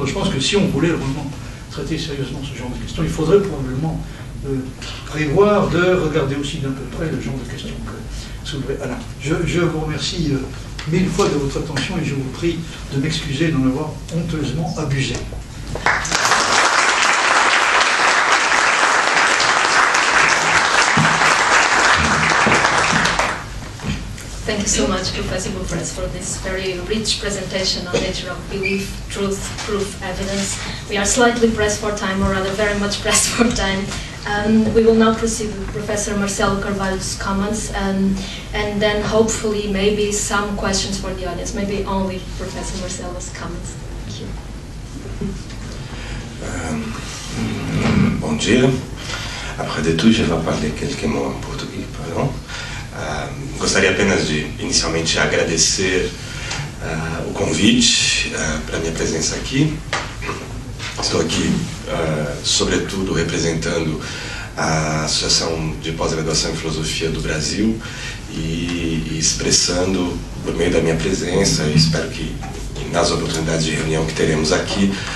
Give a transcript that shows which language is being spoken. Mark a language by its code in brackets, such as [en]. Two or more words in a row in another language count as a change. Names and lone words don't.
[fr] Je pense que si on voulait vraiment traiter sérieusement ce genre de questions, il faudrait probablement prévoir de regarder aussi d'un peu près le genre de questions que soulevait Alain. Je vous remercie mille fois de votre attention et je vous prie de m'excuser d'en avoir honteusement abusé. [en] Thank you so much, Professor Bouffresse, for this very rich presentation on nature of belief, truth, proof, evidence. We are slightly pressed for time, or rather very much pressed for time. We will now proceed with Professor Marcelo Carvalho's comments, and then hopefully maybe some questions for the audience, maybe only Professor Marcelo's comments. Thank you. [pt] Bom dia. [fr] Après de tout, je vais parler quelques mots en português, pardon. [pt] Gostaria apenas de, inicialmente, agradecer o convite para a minha presença aqui. Estou aqui, sobretudo, representando a Associação de Pós-Graduação em Filosofia do Brasil e expressando, por meio da minha presença, e espero que nas oportunidades de reunião que teremos aqui,